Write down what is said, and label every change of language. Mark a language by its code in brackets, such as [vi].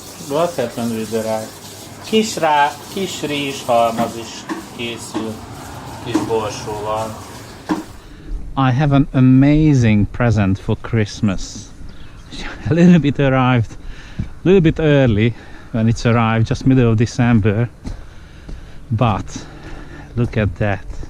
[en] What happened with the rice? [hu] Kis rizshalmaz is készül, kis borsóval. [en] I have an amazing present for Christmas. A little bit early when it's arrived, just middle of December. But look at that.